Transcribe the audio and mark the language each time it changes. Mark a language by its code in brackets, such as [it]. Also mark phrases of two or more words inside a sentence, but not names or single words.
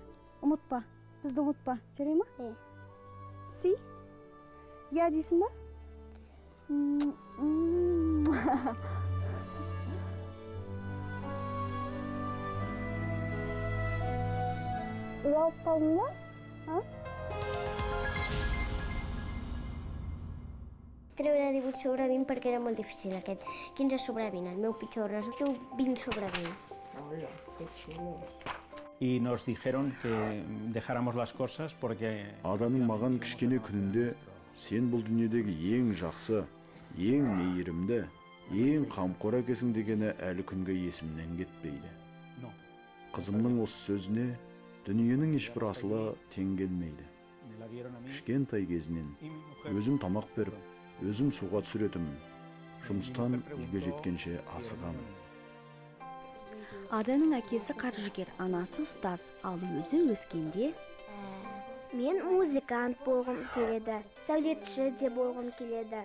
[kk] Ұмытпа. Бізді ұмытпа. Жарай ма? Си? Я дейсің ба? Ұялып қалдың ба? [ca] treure 18 sobre 20 perquè era molt difícil aquest. 15 sobre 20, el meu pitjor resulta 20 sobre 20. [es] Y nos dijeron que dejáramos las cosas porque [kk] Адамның маған кішкене күнінде сен бұл дүниедегі ең жақсы, ең мейірімді, ең қамқор әкесің дегені әлі күнге есімнен кетпейді. [es] no. [kk] Қызымның осы сөзіне дүниенің ешбір асылы тең келмейді. [es] Me la dieron a mí [kk] Кішкентай кезінен [es] y mi mujer. [kk] өзім тамақ беріп, өзім суға түсіретімін. Жұмыстан үйге жеткенше асығамын. Аданың әкесі қаржыгер, анасы ұстаз, ал өзі өскенде Мен музыкант болғым келеді, сәулетші де болғым келеді.